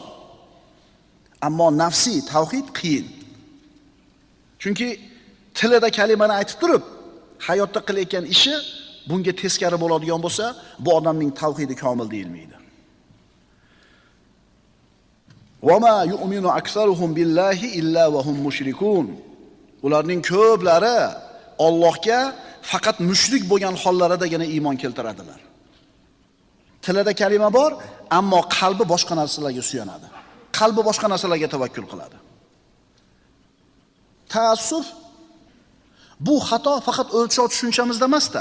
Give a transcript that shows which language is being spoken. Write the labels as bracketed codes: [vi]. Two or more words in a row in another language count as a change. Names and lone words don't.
[uz] Ammo nafsiy tavhid qiyin. Chunki tilida kalimani aytib turib, hayotda qilayotgan ishi bunga teskari bo'ladigan bo'lsa, bu odamning tavhidi komil deyilmaydi. [ar] وما يؤمن أكثرهم بالله إلا وهم مشركون. [uz] Ularning ko'plari Allohga faqat mushrik bo'lgan hollaridagina iymon keltiradilar. Tilida kalima bor, ammo qalbi boshqa narsalarga suyanadi. Qalbi boshqa narsalarga tavakkul qiladi. Taassuf bu xato faqat o'lchov tushunchamizda emas-da.